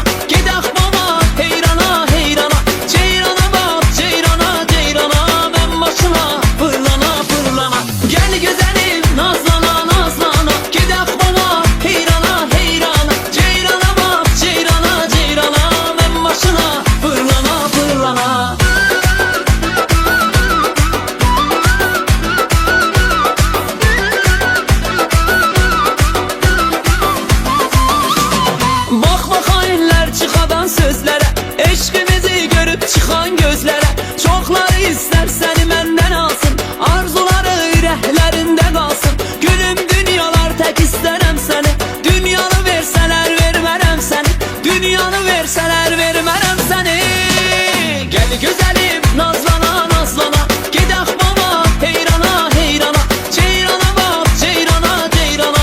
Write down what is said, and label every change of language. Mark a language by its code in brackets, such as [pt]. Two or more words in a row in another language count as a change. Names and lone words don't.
[az] Gedək baba, heyrana heyrana. Ceyrana bax, ceyrana ceyrana. Mən başına fırlana fırlana. [tr] Gel güzelim, [az] nazlana nazlana. Gedək baba, heyrana heyrana. Ceyrana bax, ceyrana ceyrana. Mən başına fırlana fırlana. [tr] Bakma hainler çıkadan sözlere. Eşkimizi görüp çıkan gözlere. Çokları ister seni menden alsın. [az] Arzuları ürəklərində qalsın. Gülüm dünyalar tək istərəm səni. Dünyanı versələr vermərəm səni. Dünyanı versələr vermərəm səni. Gəl gözəlim, nazlana nazlana. Gedək baba, heyrana heyrana. Ceyrana bax, ceyrana ceyrana.